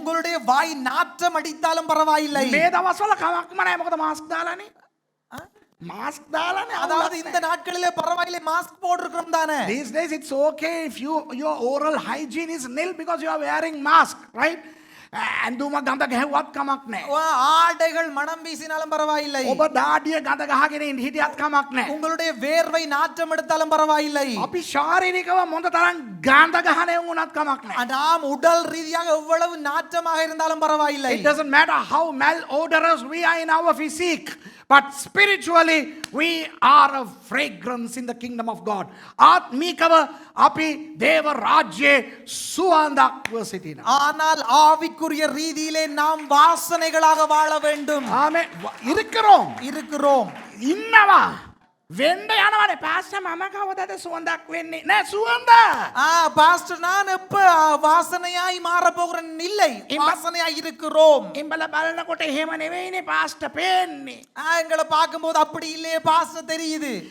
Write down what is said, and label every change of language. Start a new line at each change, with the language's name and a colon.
Tamil: உங்களுடைய வாய் நாற்றம் அடித்தாலும் பரவாயில்லை.
Sinhala: මේ දවස්වල කමක්ම නැහැ. මොකද මාස්ක් දාලානේ.
Tamil: மாஸ்க் தானே. அதாவது இந்த நாட்களிலே பரவாயில்லை மாஸ்க் போட்டுக்கிறோம் தானே.
English: These days it's okay if your oral hygiene is nil because you are wearing mask, right?
Sinhala: ඇඳුම ගඳ ගැහුවත් කමක් නැහැ.
Tamil: ஆடைகள் மனம் வீசினாலும் பரவாயில்லை.
Sinhala: ඔබ දාඩිය ගඳ ගහගෙන හිටියත් කමක් නැහැ.
Tamil: உங்களுடைய வேர்வை நாற்றம் எடுத்தாலும் பரவாயில்லை.
Sinhala: අපි ශාරීරිකව මොඳ තරම් ගඳ ගහන වුණත් කමක් නැහැ.
Tamil: நாம் உடல் ரீதியாக எவ்வளவு நாற்றமாக இருந்தாலும் பரவாயில்லை.
English: It doesn't matter how malodorous we are in our physique, but spiritually we are a fragrance in the kingdom of God.
Sinhala: ආත්මිකව අපි දේව රාජ්‍යයේ සුවඳක්ව සිටිනවා.
Tamil: ஆனால் ஆவிக்குரிய ரீதியிலே நாம் வாசனைகளாக வாழ வேண்டும்.
Sinhala: ආමේ
Tamil: இருக்கிறோம்.
Sinhala: ඉන්නවා. වෙන්න යනවනේ පාස්ටර් මම කවදාද සුවඳක් වෙන්නේ නෑ සුවඳ.
Tamil: பாஸ்டர் நான் எப்ப வாசனையாய் மாற போகிறேன் இல்லை வாசனையாய் இருக்கிறோம்.
Sinhala: ඉඹල බලනකොට එහෙම නෙවෙයිනේ පාස්ටර් පේන්නේ.
Tamil: எங்களை பார்க்கும்போது அப்படி இல்லையே பாஸ்டர் தெரியுது.